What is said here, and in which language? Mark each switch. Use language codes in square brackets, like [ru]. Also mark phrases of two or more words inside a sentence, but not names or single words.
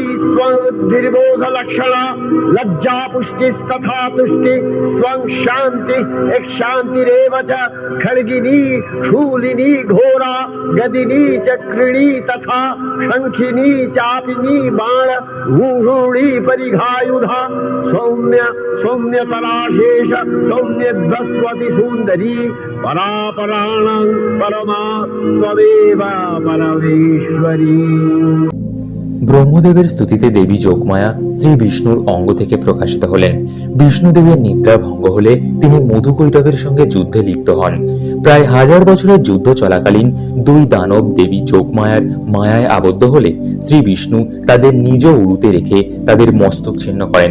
[sa] स्वं बुद्धिर्बोध लक्षणा लज्जा पुष्टिस्तथा तुष्टि स्वं शान्ति एक शान्तिरेव च खड्गिनी शूलिनी घोरा गदिनी चक्रिणी तथा शंखिनी चापिनी बाण भूषुणी परिघायुधा सौम्य सौम्यतराशेष सौम्यध्वस्वति सुंदरी परापराणां परमा त्वमेव परमेश्वरी। [bn] ব্রহ্মদেবের স্তুতিতে দেবী যোগমায়া শ্রী বিষ্ণুর অঙ্গ থেকে প্রকাশিত হলেন। বিষ্ণুদেবের নিদ্রা ভঙ্গ হলে তিনি মধুকৈটবের সঙ্গে যুদ্ধে লিপ্ত হন। প্রায় 1000 বছরের যুদ্ধ চলাকালীন দুই দানব দেবী যোগমায়ার মায়ায় আবদ্ধ হলে শ্রী বিষ্ণু তাদের নিজ উরুতে রেখে তাদের মস্তক ছিন্ন করেন।